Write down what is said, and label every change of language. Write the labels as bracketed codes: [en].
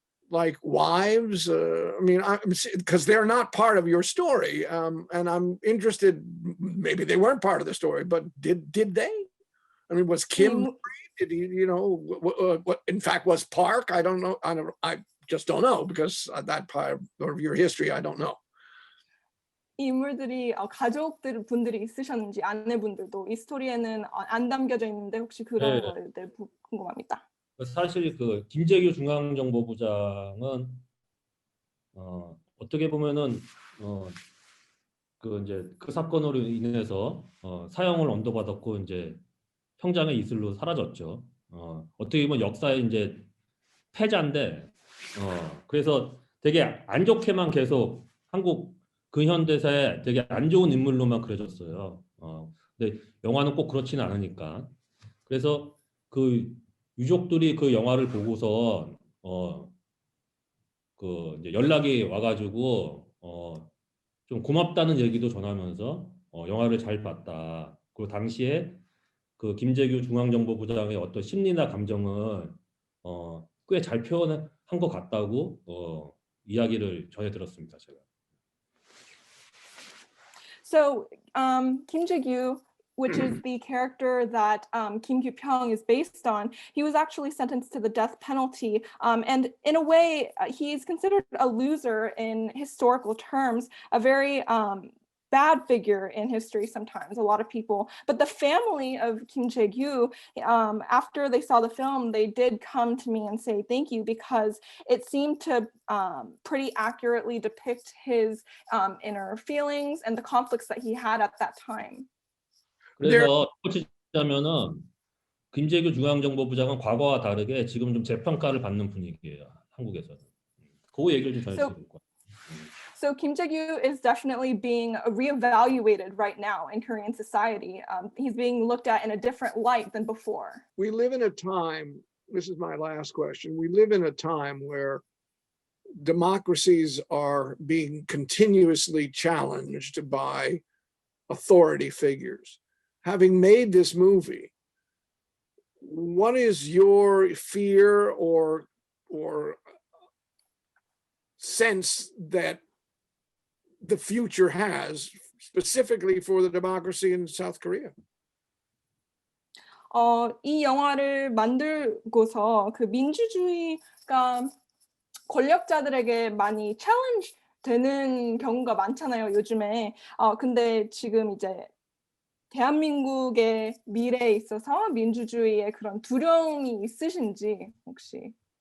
[en] Like wives? I mean, because they're not part of your story, and I'm interested. Maybe they weren't part of the story, but did they? I mean, was Kim married? Did he? You know, what? In fact, was Park? I don't know. I just don't know because that part of your history, I don't know. [ko] 인물들이 가족분들이 있으셨는지 아내분들도 이 스토리에는 안 담겨져 있는데 혹시 그런 것들 궁금합니다. 사실 그 김재규 중앙정보부장은 어떻게 보면은 그 이제 그 사건으로 인해서 사형을 언도받았고 이제 평장의 이슬로 사라졌죠. 어떻게 보면 역사의 이제 패자인데 그래서 되게 안 좋게만 계속 한국 근현대사에 되게 안 좋은 인물로만 그려졌어요. 근데 영화는 꼭 그렇지는 않으니까. 그래서 그 유족들이 그 영화를 보고서 그 이제 연락이 와가지고 좀 고맙다는 얘기도 전하면서 영화를 잘 봤다. 그리고 당시에 그 김재규 중앙정보부장의 어떤 심리나 감정을 꽤 잘 표현한 것 같다고 이야기를 전해 들었습니다. 제가. [en] So Kim Jae-gyu, which is the character that Kim Kyu-pyong is based on, he was actually sentenced to the death penalty. And in a way, he's considered a loser in historical terms, a very bad figure in history sometimes, a lot of people. But the family of Kim Jae-gyu, after they saw the film, they did come to me and say thank you, because it seemed to pretty accurately depict his inner feelings and the conflicts that he had at that time. [ko] 그래서 덧붙이자면은 김재규 중앙정보부장은 과거와 다르게 지금 좀 재평가를 받는 분위기예요. 한국에서는. 그 얘기를 좀 전해주실 거예요. [en] So Kim Jae-gyu is definitely being reevaluated right now in Korean society. He's being looked at in a different light than before. We live in a time, this is my last question, we live in a time where democracies are being continuously challenged by authority figures. Having made this movie, what is your fear or sense that the future has specifically for the democracy in South Korea? [ko] 이 영화를 만들고서 그 민주주의가 권력자들에게 많이 챌린지 되는 경우가 많잖아요, 요즘에. 근데 지금 이제 대한민국의 미래에 있어서 민주주의의 그런 두려움이 있으신지 혹시?